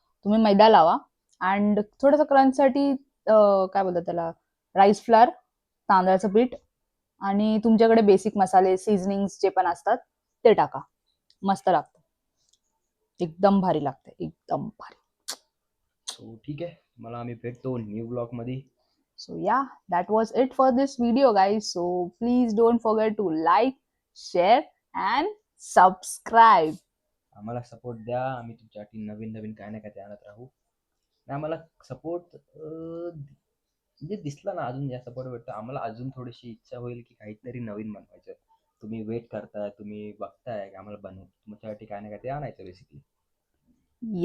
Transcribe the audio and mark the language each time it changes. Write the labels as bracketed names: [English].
[Marathi] तुम्ही मैदा लावा अँड थोडंसं क्रंचसाठी काय बोलतात त्याला, राईस फ्लावर, तांदळाचं पीठ आणि तुमच्याकडे बेसिक मसाले, सीझनिंग जे पण असतात ते टाका. मस्त लागतं, एकदम भारी लागतं, एकदम भारी. सो ठीक आहे, मला आम्ही भेटतो न्यू ब्लॉग मध्ये. [English] So yeah, that was it for this video, guys. So please don't forget to like, share and subscribe. [Marathi] आम्हाला सपोर्ट द्या. आम्ही तुमच्यासाठी नवीन नवीन काय ना काय ते आणत राहू. आणि आम्हाला सपोर्ट म्हणजे दिसला ना, अजून या सपोर्ट भेटतो आम्हाला, अजून थोडीशी इच्छा होईल की काहीतरी नवीन बनवायचं. तुम्ही वेट करताय, तुम्ही बघताय की आम्हाला बनवू, तुमच्यासाठी काय ना काय ते आणायचं बेसिकली.